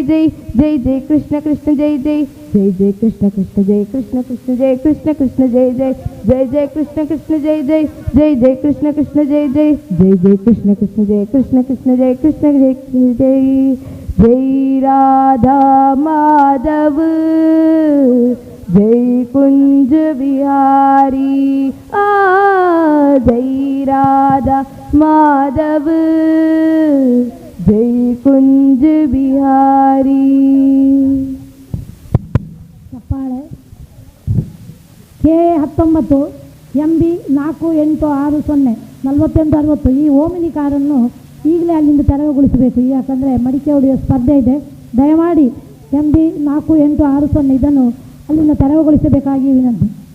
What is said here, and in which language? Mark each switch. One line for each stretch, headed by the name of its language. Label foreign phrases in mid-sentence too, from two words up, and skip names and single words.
Hindi: जय जय जय कृष्ण कृष्ण जय जय जय जय कृष्ण कृष्ण जय कृष्ण कृष्ण जय कृष्ण कृष्ण जय जय जय जय कृष्ण कृष्ण जय जय जय जय कृष्ण कृष्ण जय जय जय जय कृष्ण कृष्ण जय कृष्ण कृष्ण जय कृष्ण जय जय जय राधा माधव जय कुंज बिहारी जय राधा माधव जय कुंज बिहारी
Kannada: ಚಪ್ಪಾಳೆ K19 MB 4860 4160 ಈ ಓಮಿನಿ ಕಾರನ್ನು ಈಗಲೇ ಅಲ್ಲಿಂದ ತೆರವುಗೊಳಿಸಬೇಕು. ಯಾಕಂದರೆ ಮಡಿಕೆ ಹೊಡೆಯುವ ಸ್ಪರ್ಧೆ ಇದೆ. ದಯಮಾಡಿ MB 4860 ಇದನ್ನು ಅಲ್ಲಿಂದ ತೆರವುಗೊಳಿಸಬೇಕಾಗಿ ವಿನಂತಿ.